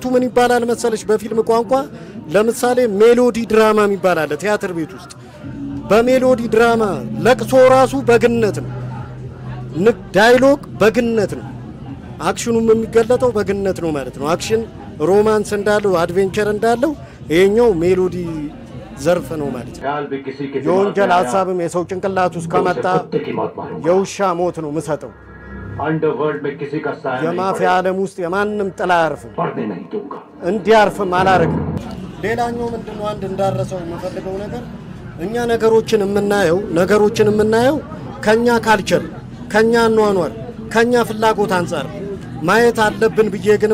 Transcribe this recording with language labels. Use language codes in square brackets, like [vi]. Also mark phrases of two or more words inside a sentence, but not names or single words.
[am] ምን ይባላል መሰለሽ በፊልም ቋንቋ ለምሳሌ [en] melody drama [am] ይባላል ቲያትር ቤት ውስጥ በሜሎዲ ድራማ ለቅሶ ራሱ በግነት ነው ዳያሎግ በግነት ነው አክሽኑም የሚገለጠው በግነት ነው ማለት ነው [en] action romance [am] እንዳለው አድቬንቸር እንዳለው ይሄኛው ሜሎዲ ዘርፍ ነው ማለት ነው የወንጀል ሐሳብም የሰው ጭንቅላት ውስጥ ከመጣ የውሻ ሞት ነው መሰጠው [hi] अंडरवर्ल्ड में किसी का साया [am] የማፊያ ዓለም ውስጥ የማንንም ጥላ አያርፍም እንዲያርፍም አላረግም ሌላኛው ምንድነው አንድ እንዳረሰው የምፈልገው ነገር እኛ ነገሮችን የምናየው ከኛ ካልቸር ከኛ ኗኗር ከኛ ፍላጎት አንፃር ማየት አለብን ብዬ ግን